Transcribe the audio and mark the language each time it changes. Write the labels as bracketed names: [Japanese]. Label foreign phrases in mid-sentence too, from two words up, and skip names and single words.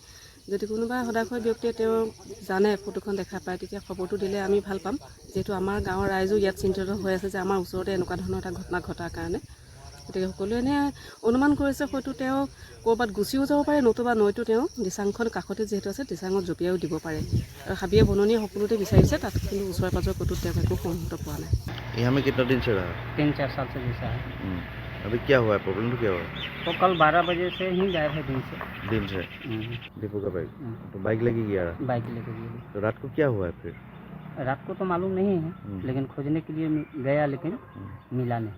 [Assamese] যদি কোনোবা সদাশয় ব্যক্তিয়ে তেওঁ জানে ফটোখন দেখা পায় তেতিয়া খবৰটো দিলে আমি ভাল পাম, যিহেতু আমাৰ গাঁৱৰ ৰাইজো ইয়াত চিন্তিত হৈ আছে যে আমাৰ ওচৰতে এনেকুৱা ধৰণৰ এটা ঘটনা ঘটাৰ কাৰণে। গতিকে সকলোৱে এনে অনুমান কৰিছে হয়তো তেওঁ ক'ৰবাত গুচিও যাব পাৰে, নতুবা নৈতো তেওঁ দিচাংখন কাষতে যিহেতু আছে দিচাঙত জঁপিয়াও দিব পাৰে আৰু হাবিয়ে বননিয়ে সকলোতে বিচাৰিছে, তাত কিন্তু ওচৰে পাঁজৰে ক'তো তেওঁ একো সুমুহূৰ্ত পোৱা নাই। [Hindi] यहाँ में कितना दिन से रहा? 3-4 साल से जैसा है। अभी क्या हुआ है, प्रॉब्लम तो क्या हुआ है? तो कल 12 बजे से ही गायब है दिन से। दीपू का बाइक तो बाइक लेके गया रहा? बाइक लेके गया। तो रात को क्या हुआ है फिर? रात को तो मालूम नहीं है, लेकिन खोजने के लिए गया लेकिन मिला नहीं।